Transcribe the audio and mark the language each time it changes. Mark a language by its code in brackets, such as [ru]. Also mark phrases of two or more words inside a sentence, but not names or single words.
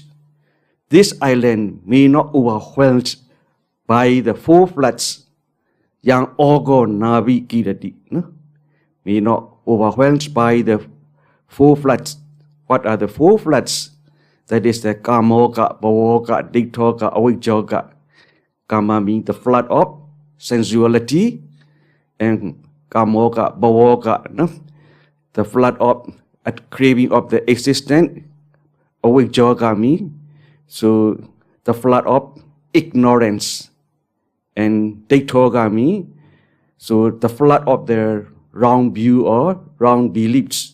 [en] This island may not overwhelmed by the 4 floods. [pi] Yang ogo navi kirati. [en] May not overwhelmed by the 4 floods. What are the 4 floods? That is the [pi] kamoka, bhavoka, diktoka, avijjoga. [en] Kama means the flood of sensuality, and [pi] kamoka, bhavoka, [en] the flood of craving of the existence. Avijjoga means so the flood of ignorance, and diktoga so the flood of the wrong view or wrong beliefs.